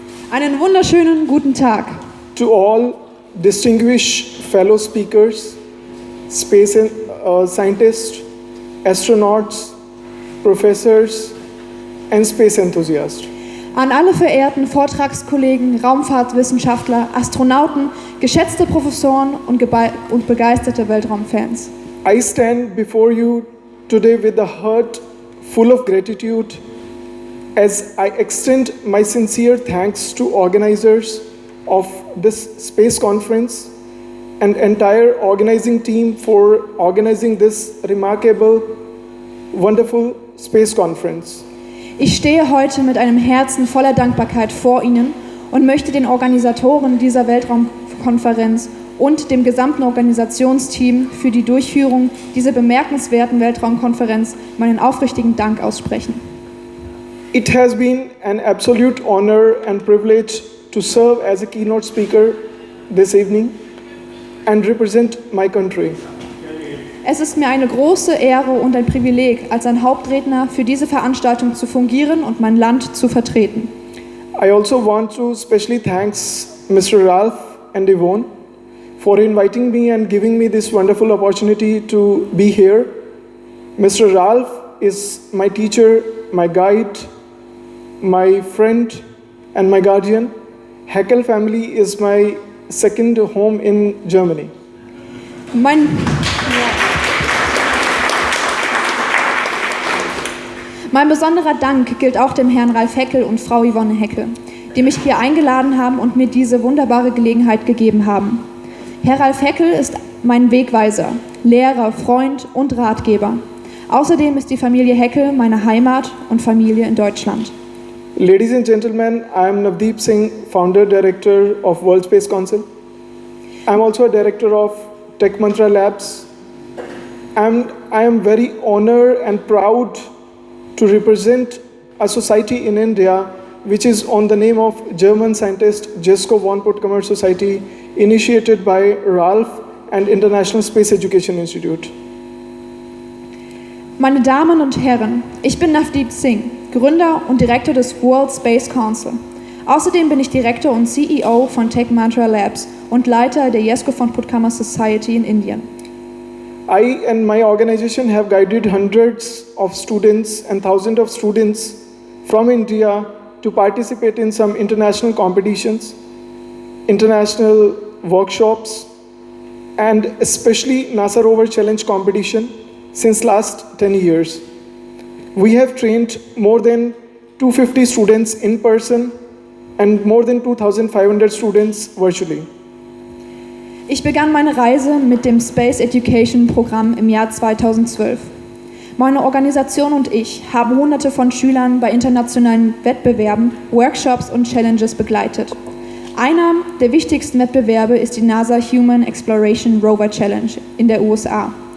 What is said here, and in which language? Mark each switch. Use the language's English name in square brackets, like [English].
[German] Einen wunderschönen guten Tag. [English] To all distinguished fellow speakers, space scientists, astronauts, professors, and space enthusiasts. [German] An alle verehrten Vortragskollegen, Raumfahrtwissenschaftler, Astronauten, geschätzte Professoren und begeisterte Weltraumfans. [English] I stand before you today with a heart full of gratitude as I extend my sincere thanks to organizers of this space conference and entire organizing team for organizing this remarkable, wonderful space conference. [German] Ich stehe heute mit einem Herzen voller Dankbarkeit vor Ihnen und möchte den Organisatoren dieser Weltraumkonferenz und dem gesamten Organisationsteam für die Durchführung dieser bemerkenswerten Weltraumkonferenz meinen aufrichtigen Dank aussprechen. [English] It has been an absolute honor and privilege to serve as a keynote speaker this evening and represent my country. [German] Es ist mir eine große Ehre und ein Privileg, als ein Hauptredner für diese Veranstaltung zu fungieren und mein Land zu vertreten. [English] I also want to specially thank Mr. Ralph and Yvonne for inviting me and giving me this wonderful opportunity to be here. Mr. Ralph is my teacher, my guide, my friend, and my guardian. Heckel family is my second home in Germany. [German] Mein besonderer Dank gilt auch dem Herrn Ralf Heckel und Frau Yvonne Heckel, die mich hier eingeladen haben und mir diese wunderbare Gelegenheit gegeben haben. Herr Ralf Heckel ist mein Wegweiser, Lehrer, Freund und Ratgeber. Außerdem ist die Familie Heckel meine Heimat und Familie in Deutschland. [English] Ladies and gentlemen, I am Navdeep Singh, founder director of World Space Council. I am also a director of Tech Mantra Labs. And I am very honored and proud to represent a society in India which is on the name of German scientist Jesko von Puttkamer Society, initiated by Ralph and International Space Education Institute. [German] Meine Damen und Herren, ich bin Navdeep Singh, Gründer und Direktor des World Space Council. Außerdem bin ich Direktor und CEO von Tech Mantra Labs und Leiter der Jesko von Puttkamer Society in Indien. [English] I and my organization have guided hundreds of students and thousands of students from India to participate in some international competitions, international workshops, and especially NASA Rover Challenge competition since last 10 years. We have trained more than 250 students in person and more than 2,500 students virtually. [German] Ich begann meine Reise mit dem Space Education Programm im Jahr 2012. Meine Organisation und ich haben Hunderte von Schülern bei internationalen Wettbewerben, Workshops und Challenges begleitet. Einer der wichtigsten Wettbewerbe ist die NASA Human Exploration Rover Challenge in der USA.